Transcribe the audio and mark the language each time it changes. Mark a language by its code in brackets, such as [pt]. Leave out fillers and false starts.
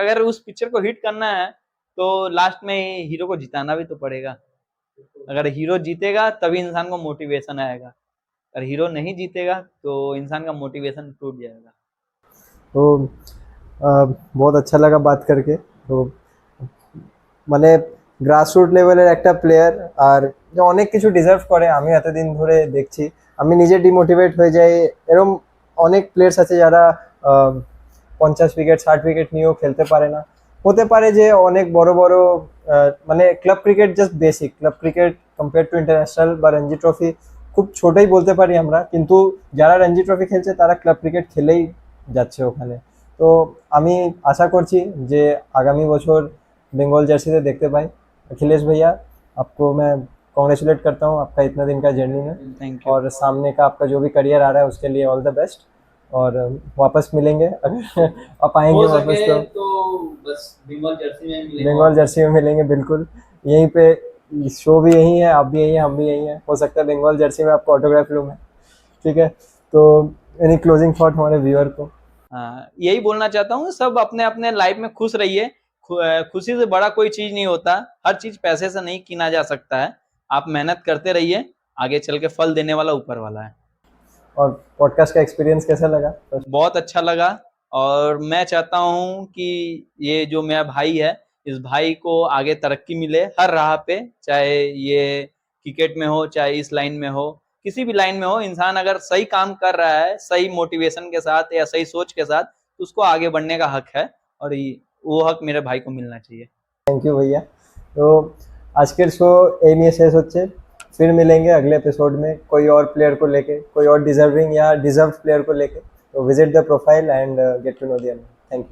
[hi] अगर उस पिक्चर को हिट करना है तो लास्ट में हीरो को जिताना भी तो पड़ेगा। अगर हीरो जीतेगा तभी इंसान को मोटिवेशन आएगा, अगर हीरो नहीं जीतेगा तो इंसान का मोटिवेशन टूट जाएगा। तो बहुत अच्छा लगा बात करके। [bn] तो মানে গ্রাসরুট লেভেলের একটা প্লেয়ার, আর যে অনেক কিছু ডিজার্ভ করে, আমি এতদিন ধরে দেখছি, আমি নিজে ডিমোটিভেট হয়ে যাই। এরকম অনেক প্লেয়ার্স আছে যারা 50 উইকেট 60 উইকেট নিয়েও খেলতে পারে না। হতে পারে যে অনেক বড় বড় মানে club cricket just basic, club cricket compare to international বা রঞ্জি ট্রফি খুব ছোটই বলতে পারি আমরা, কিন্তু যারা রঞ্জি ট্রফি খেলছে তারা ক্লাব ক্রিকেট খেলেই যাচ্ছে ওখানে। তো আমি আশা করছি যে আগামী বছর [hi] बंगाल जर्सी से देखते पाए। अखिलेश भैया, आपको मैं कॉन्ग्रेचुलेट करता हूँ आपका इतना दिन का जर्नी में, थैंक यू। और सामने का आपका जो भी करियर आ रहा है उसके लिए ऑल द बेस्ट। और वापस मिलेंगे अगर आप आएंगे वापस तो बस बंगाल जर्सी में मिलेंगे। बंगाल जर्सी में मिलेंगे बिल्कुल। यहीं पे शो भी यहीं है, आप भी यहीं हैं, हम भी यहीं हैं। हो सकता है बंगाल जर्सी में आपको ऑटोग्राफ लूँ मैं, ठीक है? तो एनी क्लोजिंग थॉट हमारे व्यूअर को? हाँ, यही बोलना चाहता हूँ, सब अपने अपने लाइफ में खुश रहिए। खुशी से बड़ा कोई चीज नहीं होता, हर चीज पैसे से नहीं कीना जा सकता है। आप मेहनत करते रहिए, आगे चल के फल देने वाला ऊपर वाला है। और पॉडकास्ट का एक्सपीरियंस कैसा लगा? बहुत अच्छा लगा, और मैं चाहता हूँ कि ये जो मेरा भाई है, इस भाई को आगे तरक्की मिले हर राह पे, चाहे ये क्रिकेट में हो, चाहे इस लाइन में हो, किसी भी लाइन में हो। इंसान अगर सही काम कर रहा है, सही मोटिवेशन के साथ या सही सोच के साथ, तो उसको आगे बढ़ने का हक है, और वो हक मेरे भाई को मिलना चाहिए। थैंक यू भैया। तो आजकल शो [bn] এই নিয়ে শেষ হচ্ছে। [hi] फिर मिलेंगे अगले एपिसोड में कोई और प्लेयर को लेके, कोई और डिजर्विंग या डिजर्व प्लेयर को लेके। तो visit the profile and gate to know there. Thank you.